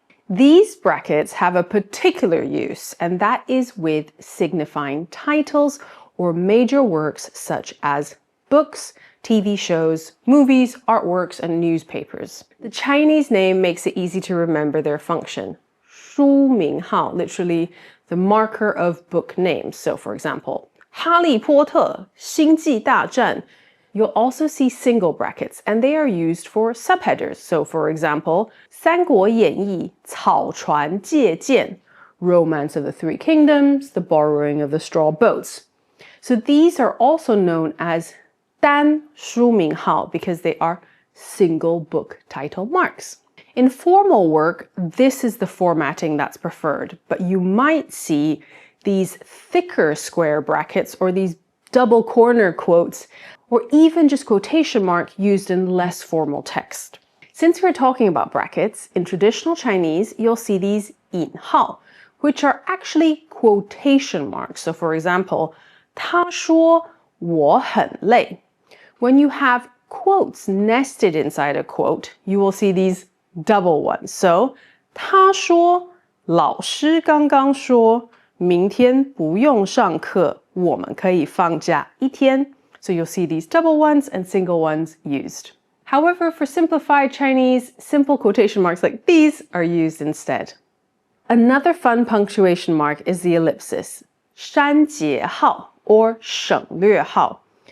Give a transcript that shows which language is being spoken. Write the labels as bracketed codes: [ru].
[en] These brackets have a particular use, and that is with signifying titles or major works such as books, TV shows, movies, artworks, and newspapers. The Chinese name makes it easy to remember their function. 书名号, literally the marker of book names. So for example, 哈利波特星际大战. You'll also see single brackets, and they are used for subheaders. So for example, 三国演义草船借箭, Romance of the Three Kingdoms, the borrowing of the straw boats. So these are also known as 单书名号 because they are single book title marks. In formal work, this is the formatting that's preferred, but you might see these thicker square brackets or these double corner quotes, or even just quotation mark used in less formal text. Since we're talking about brackets, in traditional Chinese, you'll see these 引号, which are actually quotation marks. So for example, [zh] 他说我很累. [en] When you have quotes nested inside a quote, you will see these double ones. So, [zh] 他说老师刚刚说明天不用上课，我们可以放假一天. [en] So you'll see these double ones and single ones used. However, for simplified Chinese, simple quotation marks like these are used instead. Another fun punctuation mark is the ellipsis, 删节号 or 省略号.